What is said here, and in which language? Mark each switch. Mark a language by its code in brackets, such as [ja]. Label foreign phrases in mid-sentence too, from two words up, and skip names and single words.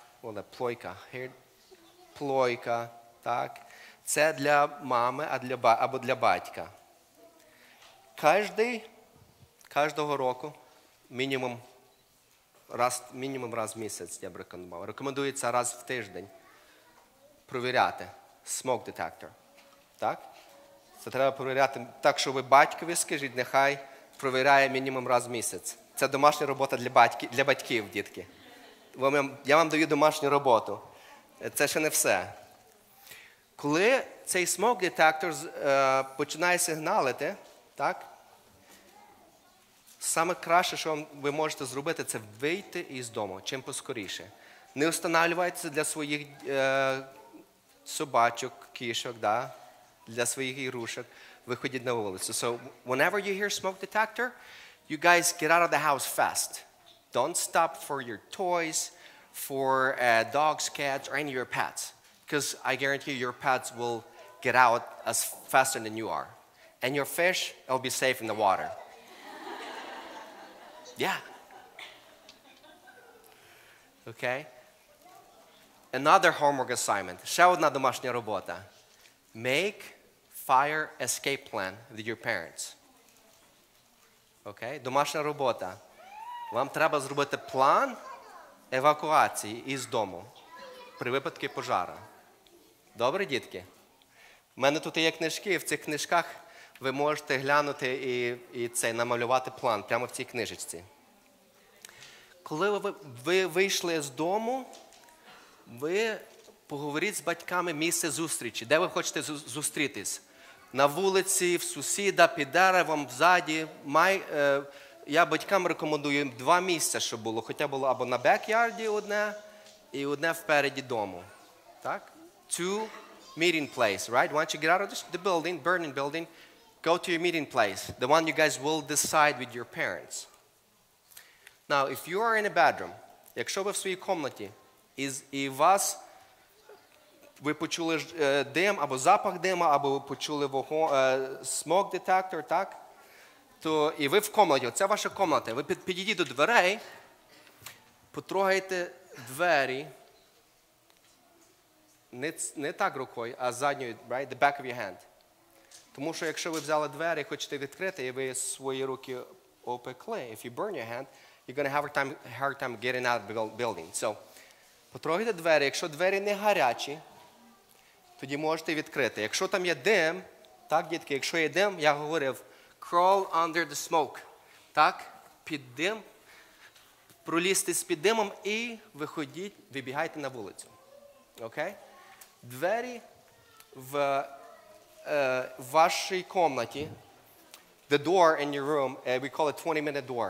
[uk] Плойка, так? Це для мами або для батька. Кожного року, мінімум раз в місяць, я б рекомендував. Рекомендується раз в тиждень провіряти [en] smoke detector. [uk] Так? Це треба провіряти так, що ви батькові скажіть, нехай провіряє мінімум раз в місяць. Це домашня робота для батьків, дітки. Я вам даю домашню роботу. Це ще не все. Коли цей [en] smoke detector [uk] починає сигналити, так, саме краще, що ви можете зробити, це вийти із дому, чим поскоріше. Не встановлюйтеся для своїх собачок, кішок, да, для своїх ігрушок. Виходіть на вулицю. [en] So, whenever you hear smoke detector, you guys get out of the house fast. Don't stop for your toys, for dogs, cats, or any of your pets. Because I guarantee your pets will get out as faster than you are. And your fish will be safe in the water. Yeah. Okay? Another homework assignment. [uk] Ще одна домашня робота. [en] Make fire escape plan with your parents. [uk] Okay? Домашня робота. Вам треба зробити план евакуації із дому при випадку пожежі. Добре, дітки? У мене тут є книжки, в цих книжках ви можете глянути і намалювати план прямо в цій книжечці. Коли ви вийшли з дому, ви поговоріть з батьками місце зустрічі. Де ви хочете зустрітись? На вулиці, в сусіда, під деревом, ззаді. Я батькам рекомендую 2 місця, щоб було. Хоча було або на бекярді одне, і одне впереді дому. [en] Так? 2 meeting place, right? Once you get out of the building, burning building, go to your meeting place. The one you guys will decide with your parents. Now, if you are in a bedroom, [uk] якщо ви в своїй кімнаті, і ви почули дим, або запах диму, або ви почули [en] smoke detector, [uk] так? То і ви в кімнаті, це ваша кімната, ви підійдіть до дверей, потрогайте двері, не так рукою, а задньою, [en] right? The back of your hand. [uk] Тому що якщо ви взяли двері і хочете відкрити, і ви свої руки опекли, [en] if you burn your hand, you're going to have a hard time getting out of the building. So, [uk] потрогайте двері. Якщо двері не гарячі, тоді можете відкрити. Якщо там є дим, так, дітки, якщо є дим, я говорив, [en] crawl under the smoke. [uk] Так, під дим, пролізьте з-під димом і вибігайте на вулицю. Окей? Двері в вашій кімнаті, [en] the door in your room, we call it 20-minute door.